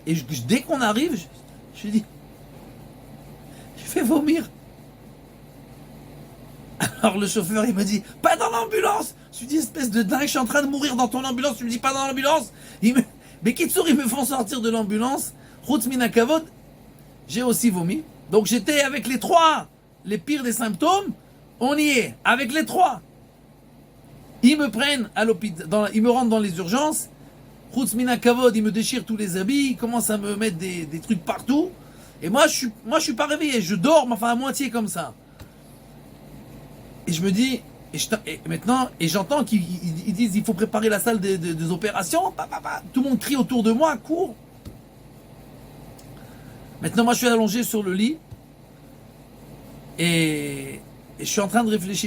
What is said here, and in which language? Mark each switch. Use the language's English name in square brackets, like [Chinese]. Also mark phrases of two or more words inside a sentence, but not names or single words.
[French] Et dès qu'on arrive, je lui dis, je fais vomir. Alors le chauffeur, il me dit, pas dans l'ambulance. Je lui dis, espèce de dingue, je suis en train de mourir dans ton ambulance. Tu me dis, pas dans l'ambulance. Mais Kitsour, ils me font sortir de l'ambulance. [Hebrew] חוץ מן הכבוד, [French] j'ai aussi vomi. Donc j'étais avec les 3, les pires des symptômes. On y est, avec les 3. Ils me prennent à l'hôpital, ils me rentrent dans les urgences. [Hebrew] חוץ מן הכבוד, [French] ils me déchirent tous les habits, ils commencent à me mettre des trucs partout. Et moi, je suis pas réveillé, je dors, mais enfin à moitié comme ça. Et je me dis, Et maintenant, j'entends qu'ils disent il faut préparer la salle des opérations. Tout le monde crie autour de moi, cours. Maintenant, moi, je suis allongé sur le lit et je suis en train de réfléchir.